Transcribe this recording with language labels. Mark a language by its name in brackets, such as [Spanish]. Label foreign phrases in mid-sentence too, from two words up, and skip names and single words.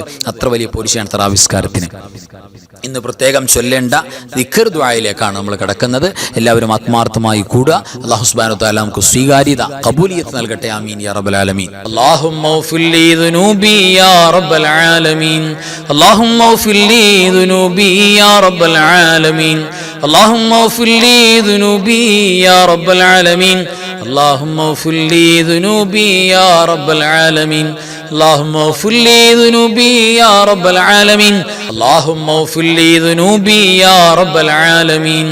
[Malayalam] അത്ര വലിയ പോരിശയാണ് തറാവി നിസ്കാരത്തിന്. ഇന്ന് പ്രത്യേകം ചൊല്ലേണ്ട ദിക്ർ ദുആയിലേക്കാണ് നമ്മൾ കിടക്കുന്നത്. എല്ലാവരും ആത്മാർത്ഥമായി കൂടുക. [Arabic] الله سبحانه وتعالى [Malayalam] നമുക്ക് സ്വീകാര്യത, ഖബൂലിയത്ത് നൽകട്ടെ. [Arabic] آمين يا رب العالمين. اللهم اغفر لي ذنوبي يا رب العالمين. اللهم اغفر لي ذنوبي يا رب العالمين. اللهم اغفر لي ذنوبي يا رب العالمين. اللهم اغفر لي ذنوبي يا رب العالمين. اللهم اغفر لي ذنوبي يا رب العالمين. اللهم اغفر لي ذنوبي يا رب العالمين.